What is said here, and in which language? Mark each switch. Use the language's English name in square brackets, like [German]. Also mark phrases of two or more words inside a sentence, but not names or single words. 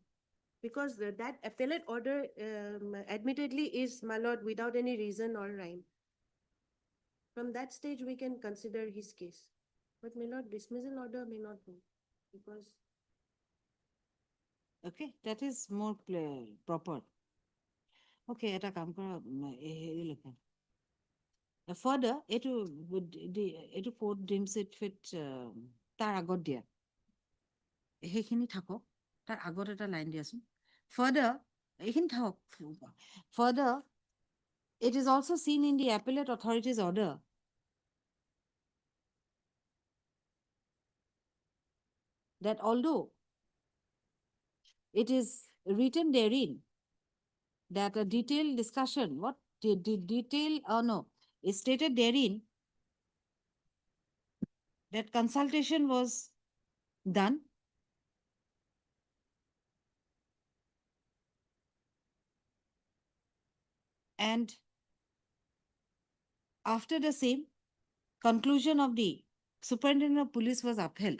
[English] Because that appellate order admittedly is, my lord, without any reason or rhyme. From that stage, we can consider his case. But my lord, dismissal order may not be because Okay, that is more proper. [Assamese] Okay, এটা কাম কৰা হেৰি লিখা further এইটো [English] court deems it fit [Assamese] তাৰ আগত দিয়া সেইখিনি থাকক তাৰ আগত এটা লাইন দিয়াচোন further এইখিনি থাকক [English] further it is also seen in the appellate authority's order that although it is written therein that a detailed discussion, what detail, no, is stated therein that consultation was done and after the same, conclusion of the superintendent of police was upheld.